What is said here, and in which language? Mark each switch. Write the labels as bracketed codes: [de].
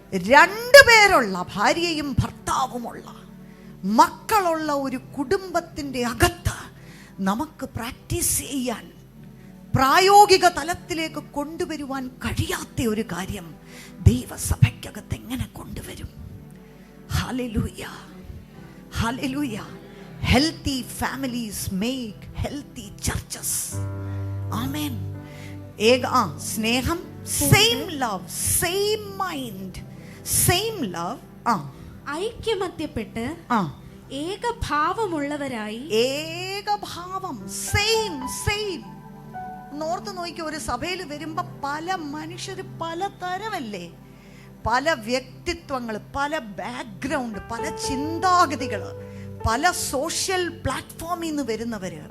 [ml] 2 പേരുള്ള, ഭാര്യയും ഭർത്താവുമുള്ള, മക്കളുള്ള ഒരു കുടുംബത്തിൻ്റെ അകത്ത് നമുക്ക് പ്രാക്ടീസ് ചെയ്യാൻ, പ്രായോഗിക തലത്തിലേക്ക് കൊണ്ടുവരുവാൻ കഴിയാത്ത ഒരു കാര്യം ദൈവസഭയ്ക്കകത്ത് എങ്ങനെ കൊണ്ടുവരും? Hallelujah, hallelujah. [en] Healthy families make healthy churches. Amen. സ്നേഹം, same love, same mind, same love. [ml] ഐക്യമത്യപ്പെട്ട് ഏകഭാവമുള്ളവരായി. ഏകഭാവം, same same. North നോക്കി, ഒരു സഭയിൽ വരുമ്പോ പല മനുഷ്യര് പല തരമല്ലേ, പല വ്യക്തിത്വങ്ങൾ, പല ബാക്ക്ഗ്രൗണ്ട്, പല ചിന്താഗതികൾ, പല സോഷ്യൽ പ്ലാറ്റ്ഫോമിൽ നിന്ന് വരുന്നവര്.